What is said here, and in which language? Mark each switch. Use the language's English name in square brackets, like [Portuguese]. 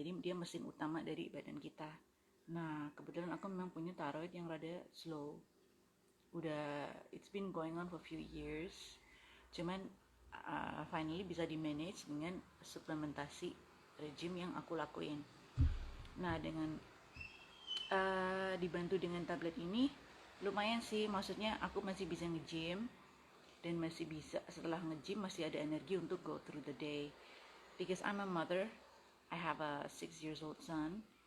[Indonesian] Jadi dia mesin utama dari badan kita. Nah, kebetulan aku memang punya thyroid yang rada slow. [English] It's been going on for few years. [Indonesian] Cuman finally bisa di manage dengan suplementasi rejim yang aku lakuin. Nah, dengan dibantu dengan tablet ini lumayan sih, maksudnya aku masih bisa nge-gym dan masih bisa setelah nge-gym masih ada energi untuk [English] go through the day. Because I'm a mother, I have a 6 years old son.